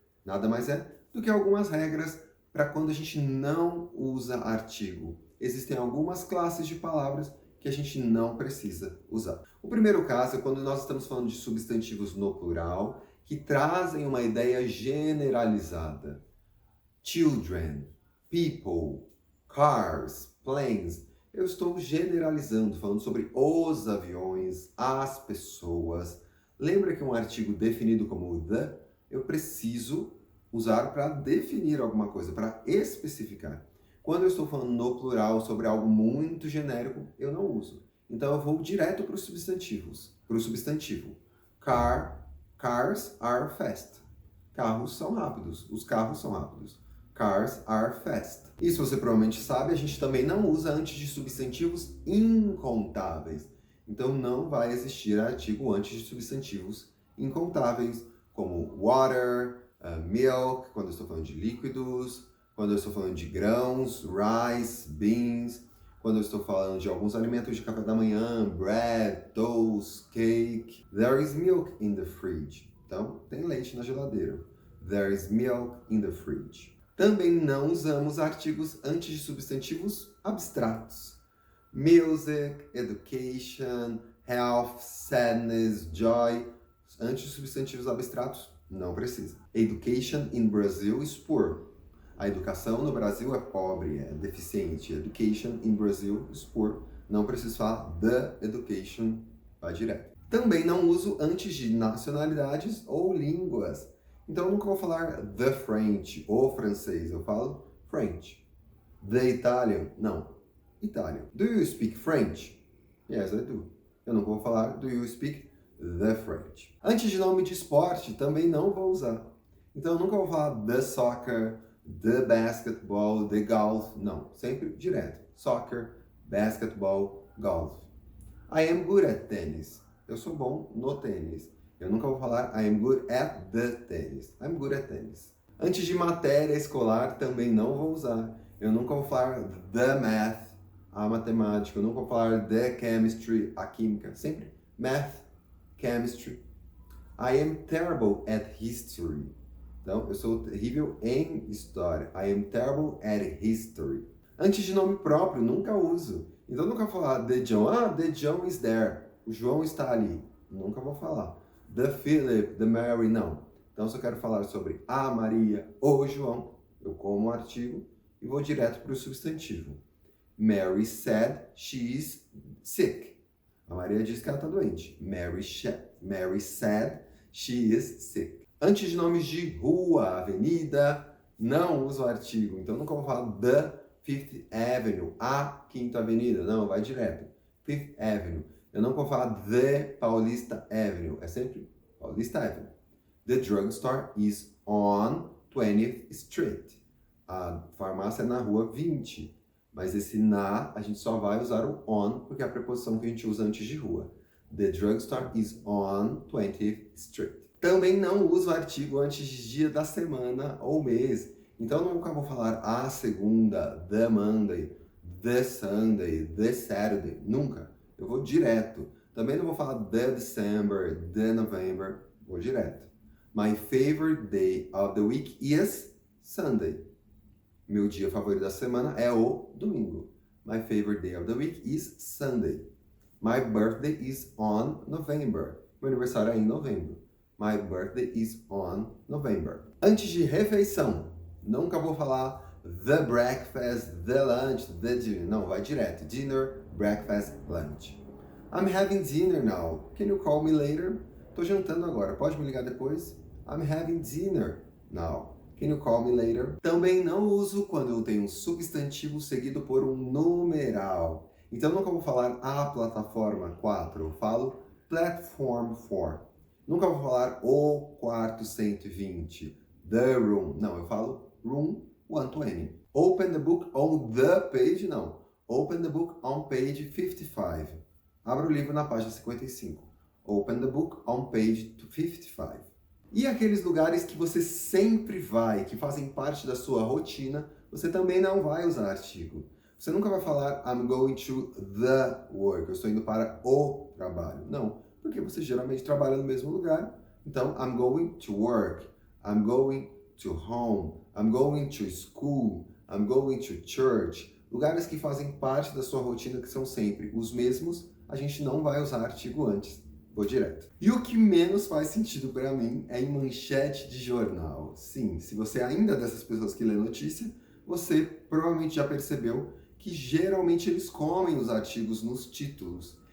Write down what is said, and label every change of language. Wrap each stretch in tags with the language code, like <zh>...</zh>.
<pt>Nada mais é do que algumas regras para quando a gente não usa artigo. Existem algumas classes de palavras que a gente não precisa usar. O primeiro caso é quando nós estamos falando de substantivos no plural que trazem uma ideia generalizada.</pt> <en>Children, people, cars, planes.</en> <pt>Eu estou generalizando, falando sobre os aviões, as pessoas. Lembra que um artigo definido como the, eu preciso usar para definir alguma coisa, para especificar. Quando eu estou falando no plural sobre algo muito genérico, eu não uso. Então eu vou direto para os substantivos. Para o substantivo.</pt> <en>Cars are fast.</en> <pt>Carros são rápidos. Os carros são rápidos.</pt> <en>Cars are fast.</en> <pt>Isso você provavelmente sabe, a gente também não usa antes de substantivos incontáveis. Então não vai existir artigo antes de substantivos incontáveis, como water, milk, quando eu estou falando de líquidos, quando eu estou falando de grãos, rice, beans, quando eu estou falando de alguns alimentos de café da manhã, bread, toast, cake.</pt> <en>There is milk in the fridge.</en> <pt>Então, tem leite na geladeira.</pt> <en>There is milk in the fridge.</en> <pt>Também não usamos artigos antes de substantivos abstratos.</pt> <en>Music, education, health, sadness, joy.</en> <pt>Antes de substantivos abstratos, não precisa.</pt> <en>Education in Brazil is poor.</en> <pt>A educação no Brasil é pobre, é deficiente.</pt> <en>Education in Brazil is poor.</en> <pt>Não preciso falar the education, vai direto. Também não uso antes de nacionalidades ou línguas. Então eu nunca vou falar the French, o francês. Eu falo French. The Italian, não. Italian.</pt> <en>Do you speak French? Yes, I do.</en> <pt>Eu nunca vou falar</pt> <en>do you speak the French.</en> <pt>Antes de nome de esporte, também não vou usar. Então eu nunca vou falar the soccer, the basketball, the golf. Não, sempre direto.</pt> <en>Soccer, basketball, golf. I am good at tennis.</en> <pt>Eu sou bom no tênis. Eu nunca vou falar</pt> <en>I am good at the tennis. I'm good at tennis.</en> <pt>Antes de matéria escolar, também não vou usar. Eu nunca vou falar the math, a matemática. Eu nunca vou falar the chemistry, a química. Sempre math, chemistry.</pt> <en>I am terrible at history.</en> <pt>Então, eu sou terrível em história.</pt> <en>I am terrible at history.</en> <pt>Antes de nome próprio, nunca uso. Então, nunca vou falar the John. Ah,</pt> <en>the John is there.</en> <pt>O João está ali. Nunca vou falar.</pt> <en>The Philip, the Mary, não.</en> <pt>Então, se eu quero falar sobre a Maria ou o João, eu como o artigo e vou direto para o substantivo.</pt> <en>Mary said she is sick.</en> <pt>A Maria diz que ela está doente.</pt> <en>Mary said she is sick.</en> <pt>Antes de nomes de rua, avenida, não uso artigo. Então, nunca vou falar the Fifth Avenue, a Quinta Avenida. Não, vai direto. Fifth Avenue. Eu não vou falar the Paulista Avenue. É sempre Paulista Avenue.</pt> <en>The drugstore is on 20th Street.</en> <pt>A farmácia é na rua 20. Mas esse na, a gente só vai usar o on, porque é a preposição que a gente usa antes de rua.</pt> <en>The drugstore is on 20th Street.</en> <pt>Também não uso artigo antes de dia da semana ou mês. Então nunca vou falar a segunda, the Monday, the Sunday, the Saturday. Nunca. Eu vou direto. Também não vou falar the December, the November. Vou direto.</pt> <en>My favorite day of the week is Sunday.</en> <pt>Meu dia favorito da semana é o domingo.</pt> <en>My favorite day of the week is Sunday. My birthday is on November.</en> <pt>Meu aniversário é em novembro.</pt> <en>My birthday is on November.</en> <pt>Antes de refeição, nunca vou falar the breakfast, the lunch, the dinner. Não, vai direto.</pt> <en>Dinner, breakfast, lunch. I'm having dinner now. Can you call me later?</en> <pt>Tô jantando agora. Pode me ligar depois?</pt> <en>I'm having dinner now. Can you call me later?</en> <pt>Também não uso quando eu tenho um substantivo seguido por um numeral. Então nunca vou falar a plataforma 4. Eu falo platform 4. Nunca vou falar o quarto 120, the room. Não, eu falo</pt> <en>room 120. Open the book on the page, não. Open the book on page 55.</en> <pt>Abra o livro na página 55.</pt> <en>Open the book on page 55.</en> <pt>E aqueles lugares que você sempre vai, que fazem parte da sua rotina, você também não vai usar artigo. Você nunca vai falar</pt> <en>I'm going to the work.</en> <pt>Eu estou indo para o trabalho. Não. Porque você geralmente trabalha no mesmo lugar.</pt> <en>Então, I'm going to work, I'm going to home, I'm going to school, I'm going to church.</en> <pt>Lugares que fazem parte da sua rotina, que são sempre os mesmos, a gente não vai usar artigo antes. Vou direto. E o que menos faz sentido para mim é em manchete de jornal. Sim, se você ainda é dessas pessoas que lê notícia, você provavelmente já percebeu que geralmente eles comem os artigos nos títulos.</pt>